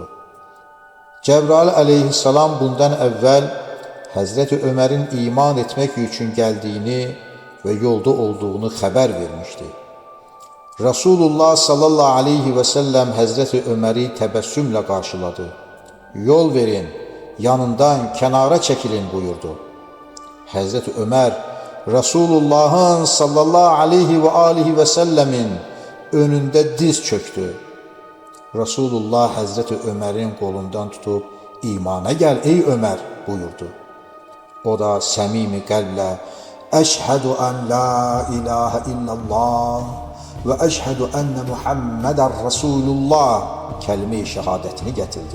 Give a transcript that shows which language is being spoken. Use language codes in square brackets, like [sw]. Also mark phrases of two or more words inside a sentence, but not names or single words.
[az] Cəbrail aleyhissalam bundan əvvəl Həzrəti Ömərin iman etmək üçün gəldiyini və yolda olduğunu xəbər vermişdi. Resulullah [ar] صلى الله عليه وسلم [az] Həzrəti Öməri təbəssümlə qarşıladı. Yol verin, yanından kənara çəkilin buyurdu. Həzrəti Ömər Resulullah'ın [ar] صلى الله عليه وعليه وسلم [az] önündə diz çöktü. Resulullah Həzrəti Ömərin qolundan tutub imana gəl ey Ömər buyurdu. O da səmimi qəlblə [ar] أشهد أن لا إله إلا الله وأشهد أن محمدا رسول الله [az] kəlime-i şəhadətini gətirdi.